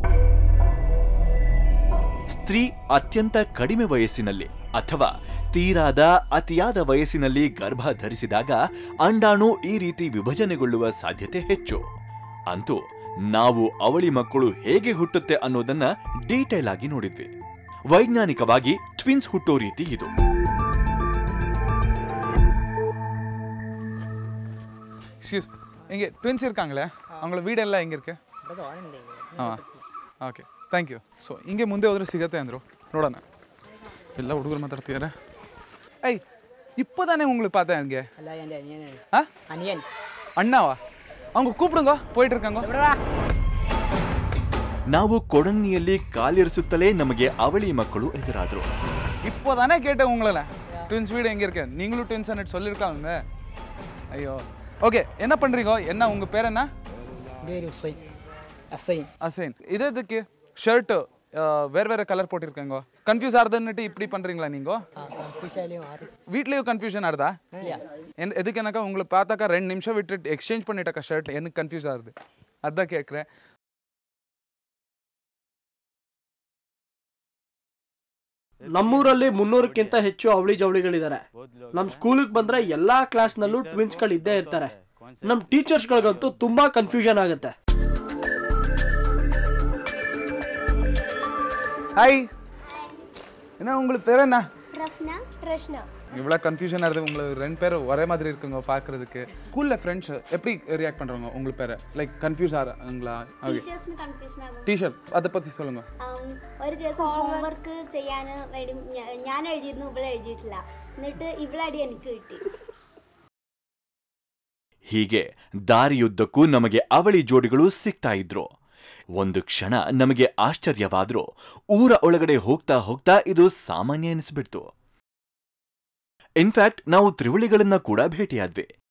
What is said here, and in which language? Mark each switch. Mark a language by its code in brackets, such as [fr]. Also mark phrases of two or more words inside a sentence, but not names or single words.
[kn] ಸ್ತ್ರೀ ಅತ್ಯಂತ ಕಡಿಮೆ ವಯಸ್ಸಿನಲ್ಲಿ ಅಥವಾ ಅತಿಯಾದ ವಯಸ್ಸಿನಲ್ಲಿ ಗರ್ಭ ಧರಿಸಿದಾಗ ಅಂಡಾಣು ಈ ರೀತಿ ವಿಭಜನೆಗೊಳ್ಳುವ ಸಾಧ್ಯತೆ ಹೆಚ್ಚು. ಅಂತೂ ನಾವು ಅವಳಿ ಮಕ್ಕಳು ಹೇಗೆ ಹುಟ್ಟುತ್ತೆ ಅನ್ನೋದನ್ನ ಡೀಟೇಲ್ ಆಗಿ ನೋಡಿದ್ವಿ. ವೈಜ್ಞಾನಿಕವಾಗಿ ಟ್ವಿನ್ಸ್ ಹುಟ್ಟೋ ರೀತಿ ಇದು. [ta] இங்கே ட்வின்ஸ் இருக்காங்களே, அவங்கள வீடெல்லாம் எங்கே இருக்கு? [kn] ಹಾಂ, [en] okay, thank you. [kn] ಸೊ ಹಿಂಗೆ ಮುಂದೆ ಹೋದ್ರೆ ಸಿಗತ್ತೆ ಅಂದರು. ನೋಡೋಣ. ಎಲ್ಲ ಹುಡುಗರು ಮಾತಾಡ್ತಿದ್ದಾರೆ. [ta] ಐ இப்போதானே உங்களுக்கு பார்த்தேன் அங்கே. அண்ணாவா? அவங்க கூப்பிடுங்க, போயிட்டு இருக்காங்க. [kn] ನಾವು ಕೊಡಂಗಿಯಲ್ಲಿ ಕಾಲಿರಿಸುತ್ತಲೇ ನಮಗೆ ಅವಳಿ ಮಕ್ಕಳು ಎದುರಾದ್ರು. [ta] இப்போதானே கேட்டேன் உங்களை, ட்வின்ஸ் வீடு எங்கே இருக்கு, நீங்களும் ட்வின்ஸ் அண்ணட் சொல்லியிருக்காங்க. ஐயோ, ஓகே, என்ன பண்ணுறீங்க? என்ன உங்கள் பேர் என்ன? அசைன். இது எதுக்கு ஷர்ட்டு வேறு கலர் போட்டிருக்காங்க? கன்ஃபியூஸ் ஆகுதுன்னுட்டு இப்படி பண்ணுறீங்களா நீங்கள்? வீட்லேயும் கன்ஃபியூஷன் ஆகுதா? எதுக்கு எனக்கா உங்களை பார்த்தாக்கா 2 நிமிஷம் விட்டு எக்ஸ்சேஞ்ச் பண்ணிட்டாக்கா ஷர்ட், எனக்கு கன்ஃபியூஸ் ஆகுது, அதான் கேட்குறேன். [kn] ನಮ್ಮೂರಲ್ಲಿ 300ಕ್ಕಿಂತ ಹೆಚ್ಚು ಅವಳಿ ಜವಳಿಗಳಿದ್ದಾರೆ. ನಮ್ಮ ಸ್ಕೂಲಿಗೆ ಬಂದ್ರೆ ಎಲ್ಲಾ ಕ್ಲಾಸ್ನಲ್ಲೂ ಟ್ವಿನ್ಸ್ಗಳು ಇದ್ದೇ ಇರ್ತಾರೆ. ನಮ್ಮ ಟೀಚರ್ಸ್ಗಳಿಗಂತೂ ತುಂಬಾ ಕನ್ಫ್ಯೂಷನ್ ಆಗುತ್ತೆ. [ta] ஹாய், என்ன உங்களுக்கு பேர் என்ன? ரஃப்னா, ரஷ்னா. இவ்வளோ கன்ஃபியூஷனாக இருக்குது. உங்களுக்கு 2 பேர் ஒரே மாதிரி இருக்குங்க பார்க்குறதுக்கு. ஸ்கூலில் ஃப்ரெண்ட்ஸ் எப்படி ரியாக்ட் பண்ணுறாங்க உங்களுக்கு பேரை? [en] like confuse [ta] ஆகிறாங்களா? டீச்சர்ஸ்னு கன்ஃபியூஷன் ஆகும். டீச்சர் அதை பற்றி சொல்லுங்கள். [ml] ഒരു ദിവസം ഹോംവർക്ക് ചെയ്യാൻ വേണ്ടി ഞാൻ എഴുതിയിരുന്നു, ഇവിടെ എഴുതിയിട്ടില്ല. എന്നിട്ട് ഇവിടെ അടി എനിക്ക് കിട്ടി. [kn] ಹೀಗೆ ದಾರಿಯುದ್ದಕ್ಕೂ ನಮಗೆ ಅವಳಿ ಜೋಡಿಗಳು ಸಿಗ್ತಾ ಇದ್ರು. ಒಂದು ಕ್ಷಣ ನಮಗೆ ಆಶ್ಚರ್ಯವಾದ್ರೂ ಊರ ಒಳಗಡೆ ಹೋಗ್ತಾ ಹೋಗ್ತಾ ಇದು ಸಾಮಾನ್ಯ ಎನಿಸ್ಬಿಡ್ತು. [en] in fact [kn] ನಾವು ತ್ರಿವಳಿಗಳನ್ನ ಕೂಡ ಭೇಟಿಯಾದ್ವಿ.